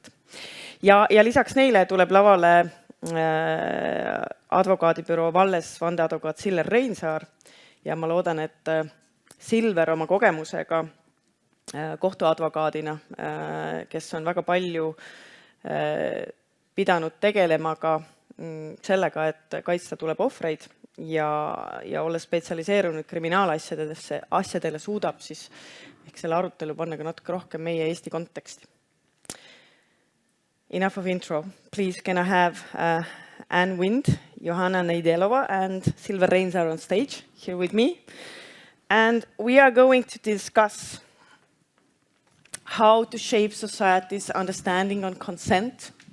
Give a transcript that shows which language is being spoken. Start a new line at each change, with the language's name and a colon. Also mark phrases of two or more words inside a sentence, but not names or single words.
Estonian: Ja lisaks neile tuleb lavale advokaadibüroo Valles vandeadvokaat Silver Reinsaar ja ma loodan, et Silver oma kogemusega kohtuadvokaadina, kes on väga palju pidanud tegelema ka sellega, et kaitsta tuleb ohvreid ja olles spetsialiseerunud kriminaalasjadele suudab siis selle arutelu panna ka natuke rohkem meie Eesti konteksti.
English: Enough of intro. Please can I have Ann Wind, Johanna Neidelova and Silver Reinsaar on stage here with me. And we are going to discuss how to shape society's understanding on consent.